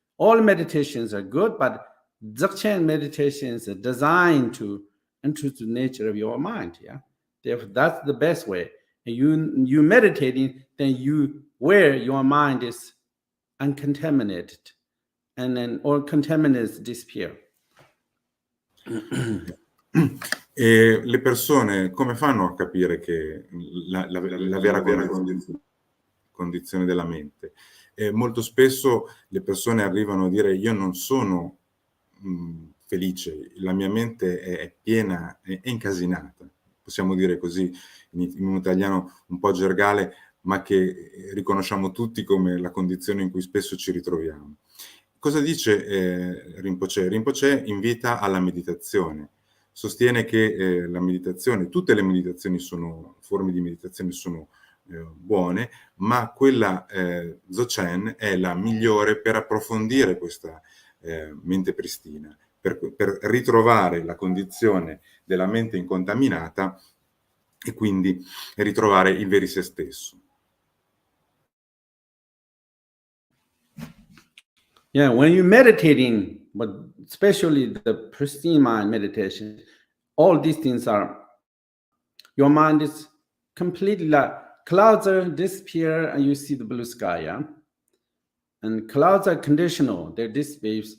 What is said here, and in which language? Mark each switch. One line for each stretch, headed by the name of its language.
English: All meditations are good, but Dzogchen meditations are designed to enter the nature of your mind. Therefore, that's the best way. And you meditating, then you where your mind is uncontaminated, and then all contaminants disappear.
Italian: E le persone come fanno a capire che la vera condizione della mente? Molto spesso le persone arrivano a dire: io non sono felice, la mia mente è piena, è incasinata, possiamo dire così in un italiano un po' gergale, ma che riconosciamo tutti come la condizione in cui spesso ci ritroviamo. Cosa dice Rinpoche? Rinpoche invita alla meditazione, sostiene che la meditazione, tutte le meditazioni forme di meditazione sono buone, ma quella Dzogchen è la migliore per approfondire questa mente pristina, per ritrovare la condizione della mente incontaminata e quindi ritrovare il veri se stesso.
English: Yeah, when you're meditating, but especially the pristine mind meditation, all these things your mind is completely like clouds disappear and you see the blue sky, and clouds are conditional, they disappear.